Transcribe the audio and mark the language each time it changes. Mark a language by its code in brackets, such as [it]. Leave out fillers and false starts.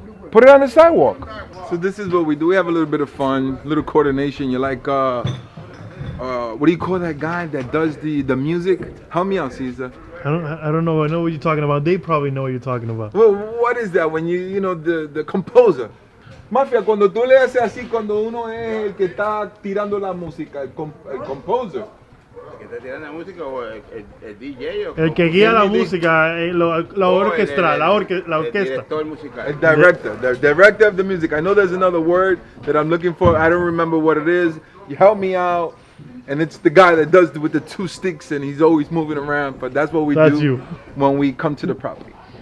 [en] Put it on the sidewalk. So this is what we do. We have a little bit of fun, little coordination. You're like, what do you call that guy that does the music? Help me out, Caesar. I don't know. I know what you're talking about. They probably know what you're talking about. Well, what is that when you know the composer? [es] Mafia, cuando tú le haces así, cuando uno es el que está tirando la música, el composer. ¿Que te tiran la música o el DJ? O El que guía la música, la orquesta, la el orquesta. director musical. [en] A director, the director of the music. I know there's another word that I'm looking for. I don't remember what it is. You help me out. And it's the guy that does with the two sticks and he's always moving around. But that's what we do when we come to the property.